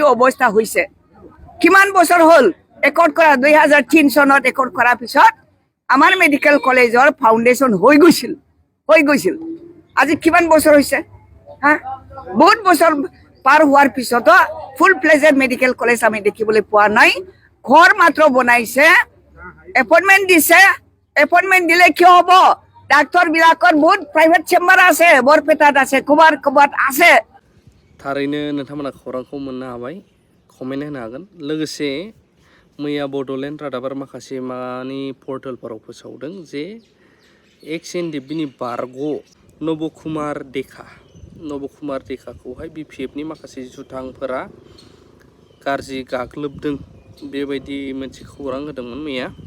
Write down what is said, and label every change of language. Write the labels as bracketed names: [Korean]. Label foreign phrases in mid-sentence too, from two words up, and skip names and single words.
[Assamese] অৱস্থা হৈছে কিমান বছৰ হ'ল একৰ্ড কৰা 2003 চনত একৰ্ড কৰাৰ পিছত আমাৰ [English] medical collegeৰ foundation [Assamese] হৈ গৈছিল আজি কিমান বছৰ হৈছে হা বহুত বছৰ পাৰ হোৱাৰ পিছতো [English] full fledged medical college [Assamese] আমি দেখিবলৈ পোৱা নাই ঘৰ মাত্ৰ বনাইছে এপইণ্টমেণ্ট দিছে এপইণ্টমেণ্ট দিলে কিয় হ'ব ডাক্তৰবিলাকৰ বহুত [English] private chamber [Assamese] আছে বৰপেটাত আছে ক'ৰবাত আছে [Bodo] थारैनो नोंथांमोना खौरांखौ मोननो हाबाय कमेन्ट होनो हागोन लोगोसे मैया बड'लेण्ड रादाबार माखासे मानि पर्टेलफोराव फोसावदों जे एक्स-एन-डि-एफ-बिनि बारग' नबकुमार देखाखौहाय BPF-नि माखासे जुथांफोरा गाज्रि गाग्लोबदों बेबायदि मोनसे खौरां होदोंमोन मैया